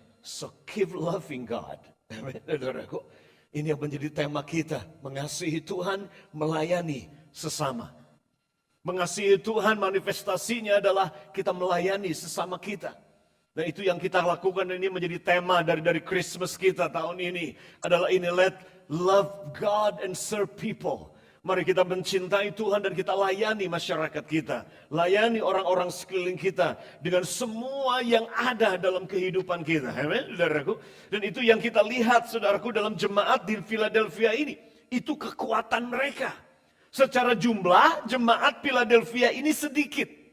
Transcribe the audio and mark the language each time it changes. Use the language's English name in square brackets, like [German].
[English] So keep loving God. [Indonesian] Amin, saudaraku. Ini yang menjadi tema kita. Mengasihi Tuhan, melayani sesama. Mengasihi Tuhan manifestasinya adalah kita melayani sesama kita. Dan itu yang kita lakukan, ini menjadi tema dari Christmas kita tahun ini. Adalah ini, [English] let love God and serve people. [Indonesian] Mari kita mencintai Tuhan dan kita layani masyarakat kita. Layani orang-orang sekeliling kita dengan semua yang ada dalam kehidupan kita. Amin, saudaraku. Dan itu yang kita lihat, saudaraku, dalam jemaat di Philadelphia ini. Itu kekuatan mereka. Secara jumlah, jemaat Philadelphia ini sedikit.